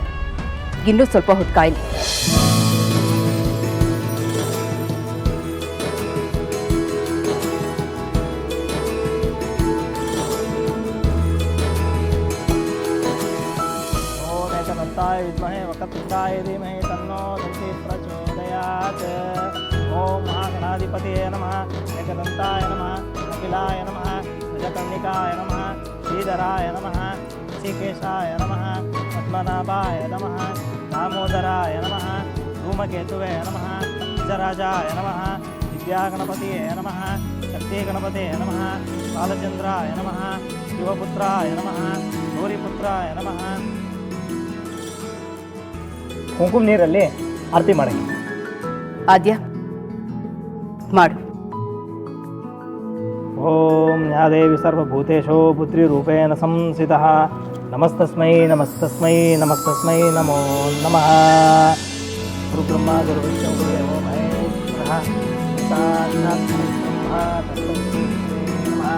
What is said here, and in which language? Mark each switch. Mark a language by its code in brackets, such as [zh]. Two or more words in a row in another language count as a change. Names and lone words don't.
[kn] ಇನ್ನೂ ಸ್ವಲ್ಪ ಹೊತ್ತು ಕಾಯ್ಲಿ. [sa] ವಿದ್ಮಹೇ ವಕ್ರತುಂಡಾಯ ಧೀಮಹಿ ತನ್ನೋ ದಂತಿ ಪ್ರಚೋದಯಾತ್. ಓಂ ಮಹಾಗಣಾಧಿಪತಿಯೇ ನಮಃ, ಏಕದಂತಾಯ ನಮಃ, ಅಖಿಲಾಯ ನಮಃ, ಗಜಕರ್ಣಿಕಾಯ ನಮಃ, ಶ್ರೀಧರಾಯ ನಮಃ, ಋಷಿಕೇಶಾಯ ನಮಃ, ಪದ್ಮನಾಭಾಯ ನಮಃ, ದಾಮೋದರಾಯ ನಮಃ, ಧೂಮಕೇತುವೇ ನಮಃ, ನಿಜರಾಜಾಯ ನಮಃ, ವಿದ್ಯಾಗಣಪತಿಯೇ ನಮಃ, ಶಕ್ತಿಗಣಪತಿಯೇ ನಮಃ, ಬಾಲಚಂದ್ರಾಯ ನಮಃ, ಶಿವಪುತ್ರಾಯ ನಮಃ, ಗೌರಿಪುತ್ರಾಯ ನಮಃ. [kn] ಕುಂಕುಮ ನೀರಲ್ಲಿ ಆರತಿ ಮಾಡಿ. ಆದ್ಯ ಮಾಡು. [sa] ಓಂ ಯಾ ದೇವಿ ಸರ್ವಭೂತೇಶೋ ಪುತ್ರೀರೂಪೇಣ ಸಂಸ್ಥಿತಃ ನಮಸ್ತಸ್ಮೈ ನಮಸ್ತಸ್ಮೈ ನಮಸ್ತಸ್ಮೈ ನಮೋ ನಮಃ. ಗುರುಬ್ರಹ್ಮ ಗುರುವಿಷ್ಣು ಗುರುದೇವೋ ಮಹೇಶ್ವರಃ ಸಾಕ್ಷಾತ್ ಪರಬ್ರಹ್ಮ ತಸ್ಮೈ ಶ್ರೀ ನಮಃ.